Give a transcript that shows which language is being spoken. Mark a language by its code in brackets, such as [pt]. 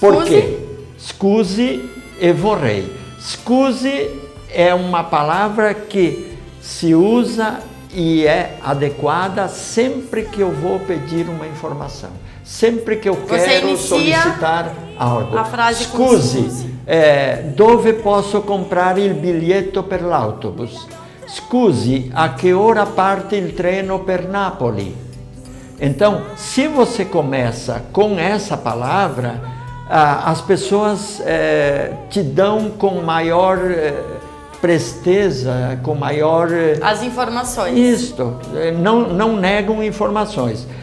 [pt] Por quê? [it] Scusi e vorrei. [pt] Scusi é uma palavra que se usa e é adequada sempre que eu vou pedir uma informação, sempre que eu quero solicitar algo. A frase [it] Scusi, dove posso comprare il biglietto per l'autobus? Scusi, [pt] a que hora [it] parte il treno per Napoli? [pt] Então, se você começa com essa palavra, as pessoas te dão com maior presteza, com maior... As informações. Isto, não negam informações.